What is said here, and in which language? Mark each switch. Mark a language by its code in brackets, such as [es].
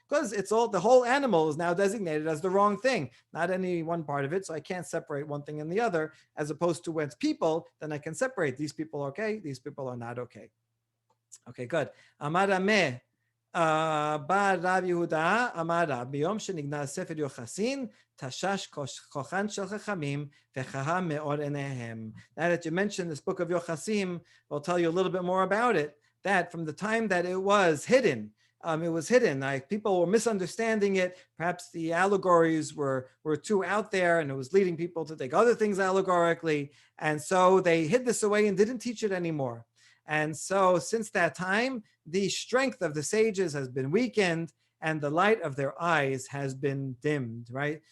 [en] Because the whole animal is now designated as the wrong thing, not any one part of it. So I can't separate one thing and the other, as opposed to when it's people, then I can separate these people are okay, these people are not okay. Okay, good. Amar Ameh. [he] בא רב יהודה אמר רב ביום שנגנז ספר יוחסין תשש כוחן של חכמים וחהה מאור עיניהם. [en] Now that you mentioned this book of Yochasim, I'll tell you a little bit more about it. That from the time that it was hidden, like people were misunderstanding it. Perhaps the allegories were too out there, and it was leading people to take other things allegorically. And so they hid this away and didn't teach it anymore. And so since that time, the strength of the sages has been weakened and the light of their eyes has been dimmed, right?